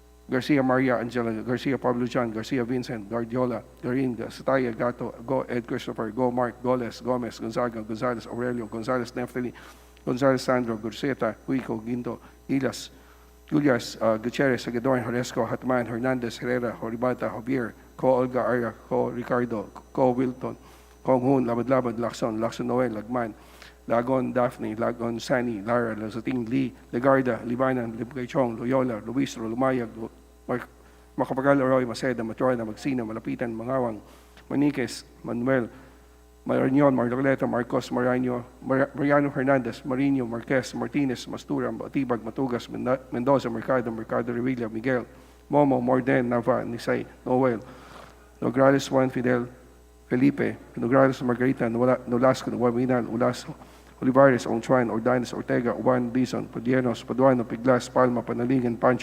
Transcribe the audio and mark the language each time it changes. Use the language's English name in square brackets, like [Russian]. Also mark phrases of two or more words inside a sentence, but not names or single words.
[Filipino] Garcia Maria Angela, Garcia Pablo John, Garcia Vincent, Guardiola, Garin, Sataya, Gato, Go Ed Christopher, Go Mark, Goles, Gomez, Gonzaga, Gonzalez Aurelio, Gonzalez Neftali, Gonzalez Sandro, Gurseta, Huico, Ginto, Ilas, Julias, Gutierrez, Agadorn, Horesco, Hatman, Hernandez, Herrera, Horibata, Javier, Ko Olga Arya, Ko Ricardo, Ko Wilton, Kong Hun, Labad-Labad, Lacson Noel, Lagman, Lagon Daphne, Lagon Sani, Lara, Lazating Lee, Legarda, Libanan, Libgay Chong, Loyola, Luis, Lumayag, Macapagal, Roy, Maceda, Matrona, Magsina, Malapitan, Mangawang, Maniques, Manuel, Marignon, Marloleta, Marcos, Mariano Hernandez, Marino, Marquez, Martinez, Mastura, Batibag, Matugas, Mendoza, Mercado Revilla, Miguel, Momo, Morden, Nava, Nisay, Noel, Nograles Juan, Fidel, Felipe, Nograles Margarita, Nolasco, Nuevinal, Ulaso, Olivares, Onchuan, Ordanes, Ortega, Juan, Dizon, Podienos, Paduano, Piglas, Palma, Panaligan, Pancho,